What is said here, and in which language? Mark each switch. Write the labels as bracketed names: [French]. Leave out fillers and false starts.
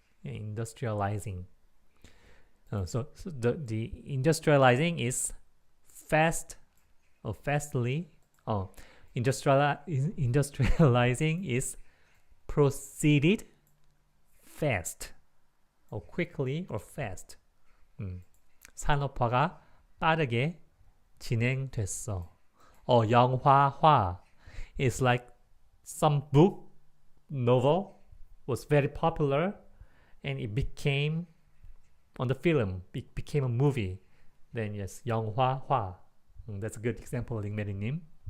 [English] Industrializing. So the industrializing is fast or fastly. Industrializing is proceeded fast or quickly or fast. [Korean] 산업화가 빠르게 진행됐어. [English] 영화화 is like some book, novel was very popular and it became on the film, it became a movie. Then yes, 영화화. That's a good example, 링메리님.